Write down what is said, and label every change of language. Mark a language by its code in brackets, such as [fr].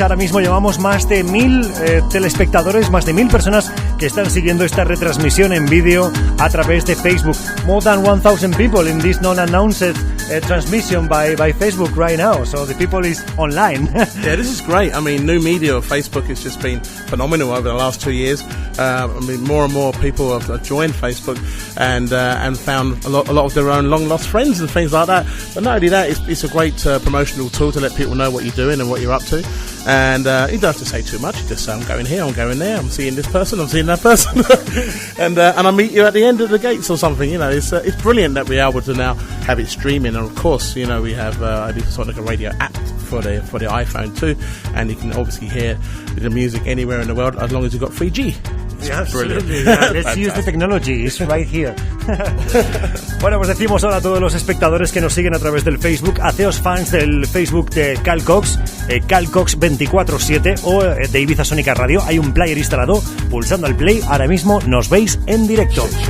[es] Ahora mismo llevamos más de 1000 telespectadores, más de 1000 personas que están siguiendo esta retransmisión en vídeo a través de Facebook. [en] More than 1000 people in this non-announced transmission by Facebook right now. So the people is online. Yeah, this is great. I mean, new media of Facebook has just been phenomenal over the last 2 years. I mean, more and more people have joined Facebook and found a lot of their own long lost friends and things like that. But not only that, it's a great promotional tool to let people know what you're doing and what you're up to. And you don't have to say too much. You just say, I'm going here, I'm going there, I'm seeing this person, I'm seeing that person, and I meet you at the end of the gates or something. You know, it's brilliant that we're able to now have it streaming. And of course, you know, we have Ibiza Sonica Radio app for the iPhone too, and you can obviously hear the music anywhere in the world as long as you've got 3G. Yeah, absolutely. Yeah. Let's use the technology. It's right here. [es] Bueno, pues decimos ahora a todos los espectadores que nos siguen a través del Facebook, haceos fans del Facebook de Carl Cox, Carl Cox 24/7 o de Ibiza Sónica Radio. Hay un player instalado. Pulsando al play, ahora mismo nos veis en directo.